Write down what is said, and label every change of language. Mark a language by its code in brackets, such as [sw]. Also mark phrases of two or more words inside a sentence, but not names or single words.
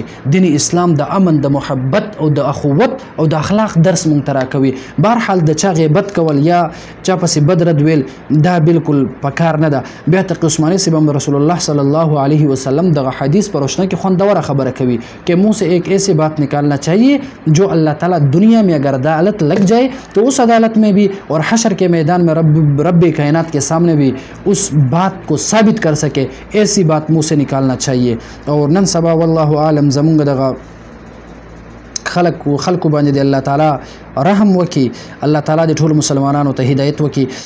[ps] دین اسلام د امن، د محبت او د اخوت او د اخلاق درس مونږ ته راکوي. بهرحال د چا غیبت کول یا چا پسې بد رد ویل دا بالکل پکار نه ده. بیا تقی عثمانی صاحب هم رسول الله [ar] صلی الله علیه وسلم [ps] دغه حدیث پر روشنی کې خوندوره خبره کوي [ur] کہ منہ سے ایک ایسی بات نکالنا چاہیے جو اللہ تعالیٰ دنیا میں اگر عدالت لگ جائے تو اس عدالت میں بھی اور حشر کے میدان میں رب کائنات کے سامنے بھی اس بات کو ثابت کر سکے، ایسی بات منہ سے نکالنا چاہیے. [ps] اور نن سبا والله عالم زمونږ دغه خلق باندې دی الله تعالی رحم وکي، الله تعالی د ټول مسلمانانو ته هدایت وکي.